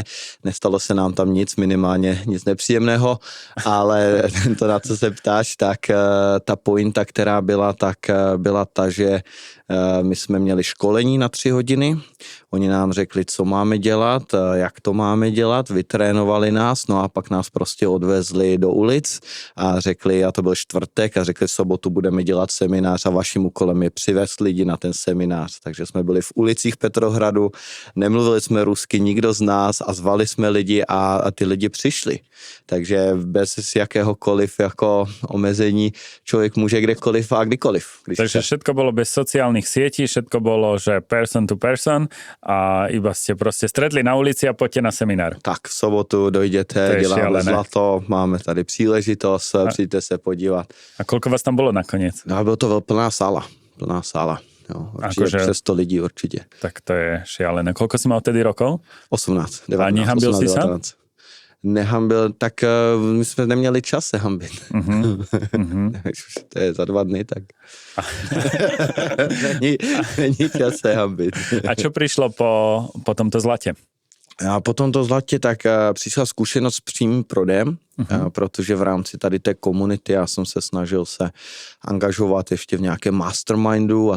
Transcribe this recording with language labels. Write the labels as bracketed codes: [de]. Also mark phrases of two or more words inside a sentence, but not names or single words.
[cs] Nestalo se nám tam nic, minimálně nic nepříjemného, ale to, na co se ptáš, tak ta pointa, která byla, tak byla ta, že my jsme měli školení na 3 hodiny, oni nám řekli, co máme dělat, jak to máme dělat, vytrénovali nás, no a pak nás prostě odvezli do ulic a řekli, a to byl čtvrtek, a řekli, v sobotu budeme dělat seminář a vaším úkolem je přivést lidi na ten seminář. Takže jsme byli v ulicích Petrohradu, nemluvili jsme rusky, nikdo z nás, a zvali jsme lidi a ty lidi přišli. Takže bez jakéhokoliv jako omezení člověk může kdekoliv a kdykoliv. [sk] Takže všetko bolo bez sociálnych sietí, všetko bolo, že [en] person to person [sk] a iba ste proste stretli na ulici a poďte na seminár. [cs] Tak v sobotu dojděte, děláme [sk] šialené. [cs] zlato, máme tady příležitost, přijďte se podívat. [sk] A koľko vás tam bolo nakoniec? [cs] No, bylo to plná sála. Jo, určitě přes 100 lidí určitě. [sk] Tak to je šialené. Koľko si mal vtedy rokov? 18, 19. A nehambil si sa? [cs] Nehambil, tak my jsme neměli čas se hambit. To je za 2 dny, tak není čas se hambit. [sk] A čo prišlo po tomto zlate? [cs] A po tomto zlatě tak přišla zkušenost s přímým prodejem, protože v rámci tady té komunity já jsem se snažil se angažovat ještě v nějakém mastermindu a